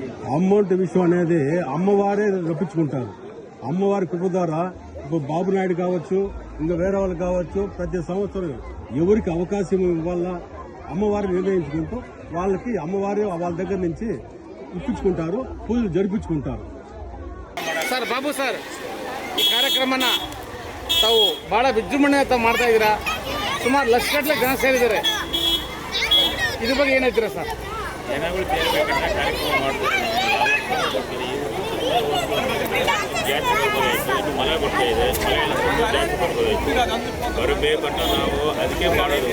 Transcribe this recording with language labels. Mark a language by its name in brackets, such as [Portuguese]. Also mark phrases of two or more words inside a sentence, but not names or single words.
[Telugu] అమౌంట్ విషయం అనేది అమ్మవారే రప్పించుకుంటారు. అమ్మవారి కృప ద్వారా ఇప్పుడు బాబు నాయుడు కావచ్చు, ఇంకా వేరే వాళ్ళు కావచ్చు, ప్రతి సంవత్సరం ఎవరికి అవకాశం ఇవ్వాలా అమ్మవారిని నిర్ణయించుకుంటూ వాళ్ళకి అమ్మవారి వాళ్ళ దగ్గర నుంచి ఇప్పించుకుంటారు, పూజలు జరిపించుకుంటారు. [Kannada] ಸರ್, ಬಾಬು ಸರ್, ಈ ಕಾರ್ಯಕ್ರಮನ ತಾವು ಬಹಳ ವಿಜೃಂಭಣೆ ತಾವು ಮಾಡ್ತಾ ಇದ್ದೀರಾ. ಸುಮಾರು ಲಕ್ಷಗಟ್ಟಲೆ ಜನ ಸೇರಿದ್ದಾರೆ. ಇದ್ರ ಬಗ್ಗೆ ಏನ್ ಹೇಳ್ತೀರಾ ಸರ್? ಜನಗಳು ಸೇರಬೇಕಂತ ಕಾರ್ಯಕ್ರಮ ಮಾಡ್ತಾರೆ. ಜಾತ್ರೆ ಬರಬೇಕು, ಇದು ಮಳೆ ಬರ್ತಾ ಇದೆ, ಮಳೆ ಎಲ್ಲ ಜಾತ್ರೆ ಬರಬೇಕು, ಬರಬೇಕಂತ ನಾವು ಅದಕ್ಕೆ ಮಾಡೋದು.